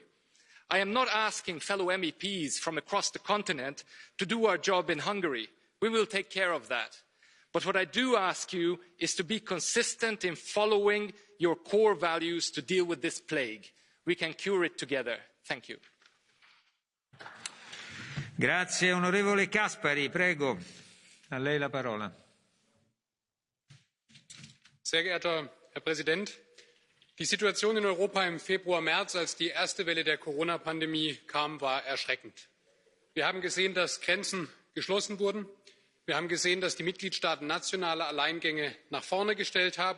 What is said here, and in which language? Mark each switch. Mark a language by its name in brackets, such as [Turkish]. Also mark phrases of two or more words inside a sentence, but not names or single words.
[English] I am not asking fellow MEPs from across the continent to do our job in Hungary. We will take care of that. But what I do ask you is to be consistent in following your core values to deal with this plague. We can cure it together. Thank you. [Italian] Grazie, onorevole Caspary, prego. A lei la parola. [German] Sehr geehrter Herr Präsident! Die Situation in Europa im Februar, März, als die erste Welle der Corona-Pandemie kam, war erschreckend. Wir haben gesehen, dass Grenzen geschlossen wurden. Wir haben gesehen, dass die Mitgliedstaaten nationale Alleingänge nach vorne gestellt haben.